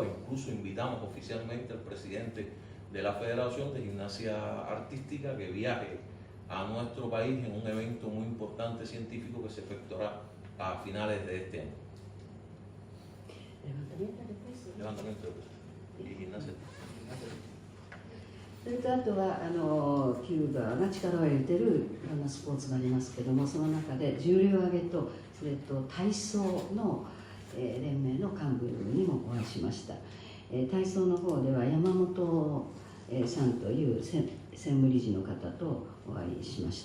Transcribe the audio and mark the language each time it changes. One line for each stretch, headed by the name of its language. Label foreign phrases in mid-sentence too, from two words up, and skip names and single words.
Spanish: Incluso invitamos oficialmente al presidente de la Federación de Gimnasia Artística que viaje a nuestro país en un evento muy importante científico que se efectuará a finales de este año. Levantamiento de peso y gimnasia.
Japanese: それとあとはキューバが力を入れているいろんなスポーツがありますけども、その中で重量挙げとそれと体操の、連盟の幹部にもお会いしました。体操の方では山本、さんという専務理事の方とお会いしました。